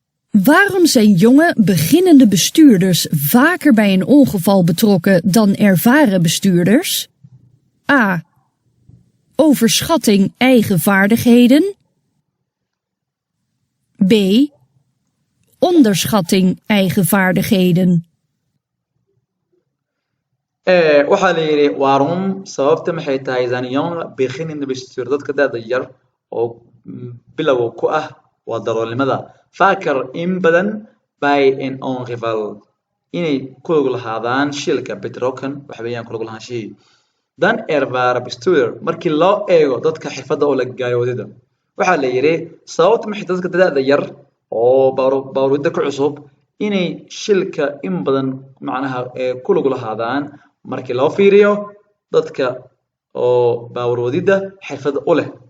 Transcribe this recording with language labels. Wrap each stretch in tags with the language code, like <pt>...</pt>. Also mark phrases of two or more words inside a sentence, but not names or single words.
<nl>Waarom zijn jonge, beginnende bestuurders vaker bij een ongeval betrokken dan ervaren bestuurders? A. Overschatting eigen vaardigheden. B. Onderschatting eigen vaardigheden.</nl> <so>Eh, waxaa la yidhi, waarom, sababta maxay tahay,</so> <nl>zijn jonge, beginnende bestuur,</nl> <so>dadka da'da yar oo, mm, bilow ku ah waa daroolnimada.</so> <nl>Vaker</nl> <so>in badan</so> <nl>bij een ongeval.</nl> <so>Inay ku lug lahaadaan shilka betrokken, waxa weeyaan ku lug lahaanshihii.</so> <nl>Dan ervaren bestuurder,</nl> <so>markii loo eego dadka xirfadda u leh gaari wadida. Waxaa la yiri, sababta maxay dadka da'da yar oo baaru-, baaru wadida ku cusub inay shilka in badan macnaha, ee, ku lug lahaadaan markii loo fiiriyo dadka oo baabuur wadida xirfad u leh?</so>